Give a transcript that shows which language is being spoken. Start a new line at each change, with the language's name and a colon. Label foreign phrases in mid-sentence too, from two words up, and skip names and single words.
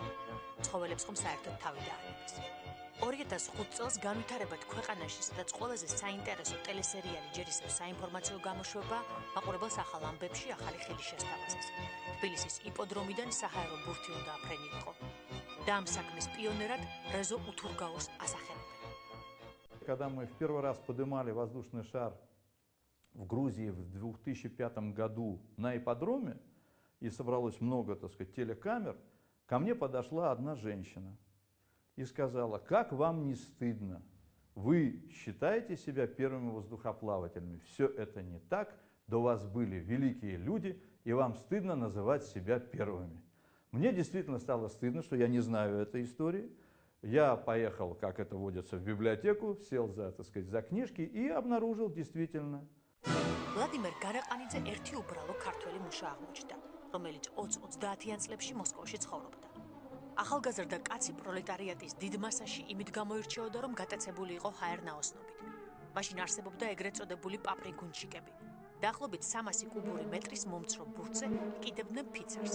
Georgian: ცხოველებს ხომ საერთოდ თავი დაანებეს. 2005 წელს განვითარებად ქვეყანაში, სადაც ყველაზე საინტერესო ტელესერიალი ჯერ ისევ საინფორმაციო გამოშვება, მაყურებელს ახალ ამბებში ახალი ხილი შესთავაზეს. თბილისის იპოდრომიდან საჰაერო ბურთი უნდა აფრენილიყო. და ამ საქმის პიონერად რეზო უთურგაურს ასახებდნენ.
Russian: Когда мы в первый раз поднимали воздушный шар в Грузии в 2005 году на ипподроме, и собралось много, так сказать, телекамер, ко мне подошла одна женщина и сказала: как вам не стыдно? Вы считаете себя первыми воздухоплавателями. Все это не так, до вас были великие люди, и вам стыдно называть себя первыми. Мне действительно стало стыдно, что я не знаю этой истории. Я поехал, как это водится, в библиотеку, сел за, так сказать, за книжки и обнаружил действительно.
Georgian: ვლადიმერ გარაყანიძე ერთი უბრალო ქართველი მუშა აღმოჩნდა, რომელიც 20-30-იან წლებში მოსკოვში ცხოვრობდა. ახალგაზრდა კაცი პროლეტარიატის დიდ მასაში იმით გამოირჩეოდა, რომ გატაცებული იყო ჰაერ-ნაოსნობით. მაშინ არსებობდა ეგრეთ წოდებული პაპრიგუნჩიკები. დაახლოებით 300 კუბური მეტრის მომცრო ბურთზე კიდევდნენ ფიცარს.